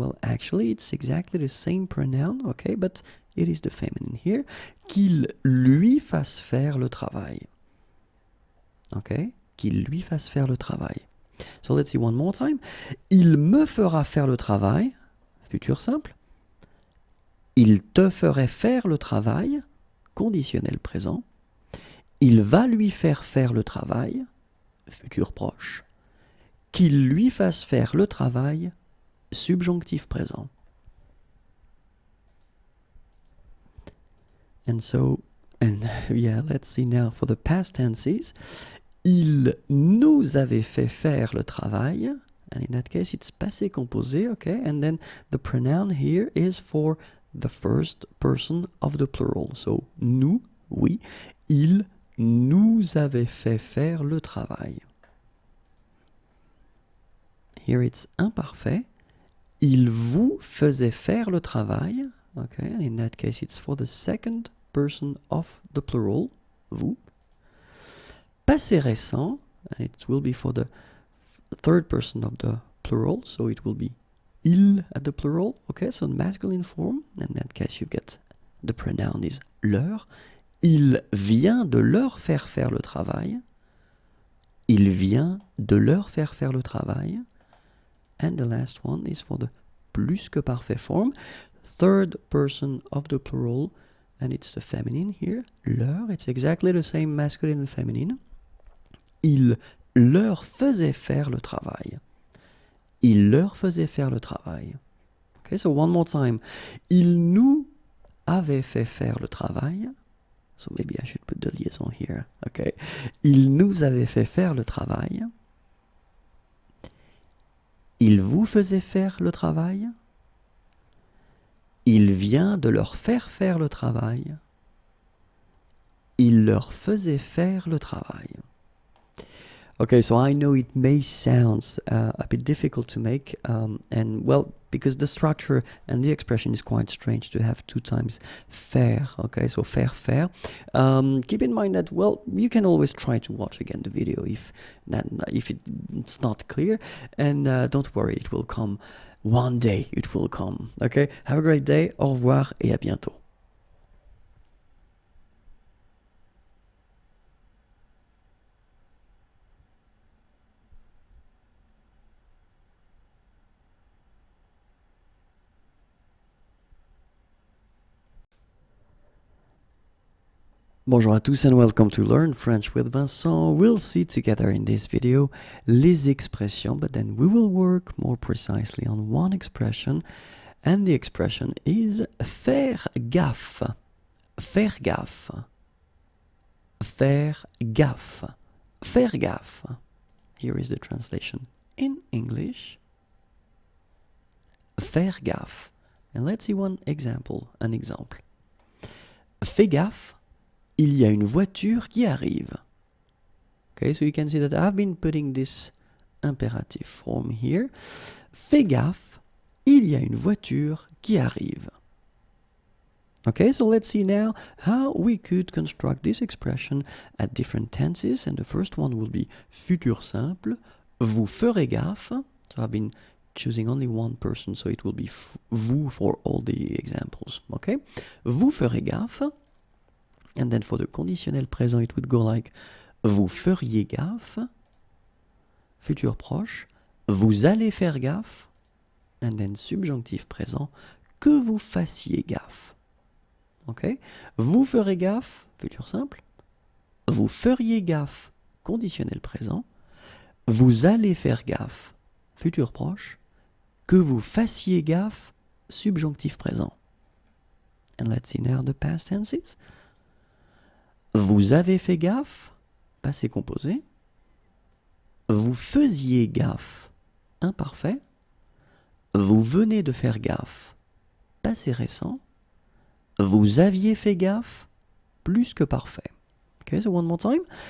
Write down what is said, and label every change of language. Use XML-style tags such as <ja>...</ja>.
<en>Well, actually it's exactly the same pronoun, okay, but it is the feminine here.</en> <fr>Qu'il lui fasse faire le travail. Okay, qu'il lui fasse faire le travail.</fr> <en>So let's see one more time.</en> <fr>Il me fera faire le travail, futur simple. Il te ferait faire le travail, conditionnel présent. Il va lui faire le travail, futur proche. Qu'il lui fasse faire le travail, subjonctif présent.</fr> <en>And so, and yeah, let's see now for the past tenses.</en> <fr>Il nous avait fait faire le travail,</fr> <en>and in that case it's passé composé, okay, and then the pronoun here is for the first person of the plural. So,</en> <fr>nous, oui, il nous avait fait faire le travail.</fr> <en>Here it's</en> <fr>imparfait. Il vous faisait faire le travail.</fr> <en>Okay, and in that case it's for the second person of the plural, vous. Passé récent, and it will be for the third person of the plural, so it will be il at the plural, okay, so the masculine form, in that case you get the pronoun is leur.</en> <fr>Il vient de leur faire faire le travail. Il vient de leur faire faire le travail.</fr> <en>And the last one is for the plus que parfait form, third person of the plural, and it's the feminine here, leur, it's exactly the same masculine and feminine.</en> <fr>Il leur faisait faire le travail. Il leur faisait faire le travail.</fr> <en>Okay, so one more time.</en> <fr>Il nous avait fait faire le travail.</fr> <en>So maybe I should put the liaison here. Okay.</en> <fr>Il nous avait fait faire le travail. Il vous faisait faire le travail. Il vient de leur faire faire le travail. Il leur faisait faire le travail.</fr> <en>Okay, so I know it may sound a bit difficult to make, and well, because the structure and the expression is quite strange to have two times faire, okay, so faire. Keep in mind that, well, you can always try to watch again the video if it's not clear, and don't worry, it will come. One day it will come, okay? Have a great day,</en> <fr>au revoir et à bientôt. Bonjour à tous</fr> <en>and welcome to Learn French with Vincent. We'll see together in this video les expressions, but then we will work more precisely on one expression, and the expression is faire gaffe.</en> <fr>Faire gaffe. Faire gaffe. Faire gaffe.</fr> <en>Here is the translation in English.</en> <fr>Faire gaffe.</fr> <en>And let's see an example.</en> <fr>Fais gaffe. Il y a une voiture qui arrive.</fr> <en>Okay, so you can see that I've been putting this imperative form here.</en> <fr>Fais gaffe, il y a une voiture qui arrive.</fr> <en>Okay, so let's see now how we could construct this expression at different tenses. And the first one will be futur simple.</en> <fr>Vous ferez gaffe.</fr> <en>So I've been choosing only one person, so it will be vous for all the examples.</en> <fr>Okay, vous ferez gaffe.</fr> <en>And then for the conditionnel présent, it would go like</en> <fr>vous feriez gaffe,</fr> <en>futur proche,</en> <fr>vous allez faire gaffe,</fr> <en>and then subjonctif présent,</en> <fr>que vous fassiez gaffe.</fr> <en>Okay?</en> <fr>Vous ferez gaffe, futur simple, vous feriez gaffe, conditionnel présent, vous allez faire gaffe, futur proche, que vous fassiez gaffe, subjonctif présent.</fr> <en>And let's see now the past tenses.</en> <fr>Vous avez fait gaffe, passé composé. Vous faisiez gaffe, imparfait. Vous venez de faire gaffe, passé récent. Vous aviez fait gaffe, plus que parfait.</fr> <en>Okay, so one more time.</en>